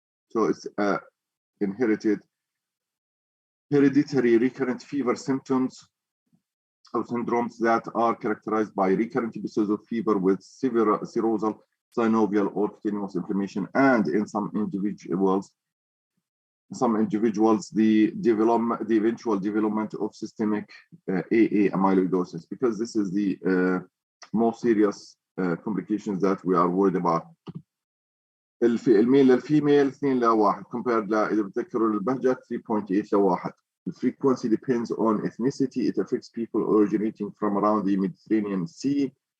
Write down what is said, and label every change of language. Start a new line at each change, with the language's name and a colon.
English: So it's inherited hereditary recurrent fever symptoms of syndromes that are characterized by recurrent episodes of fever with severe serosal, synovial, or cutaneous inflammation, and in some individuals, the eventual development of systemic AA amyloidosis, because this is the most serious complications that we are worried about.
Arabic: الميل للفيميل 2 ل1 compared إذا بتذكروا البهجة 3.8 ل1.
English: The frequency depends on ethnicity. It affects people originating from around the Mediterranean Sea.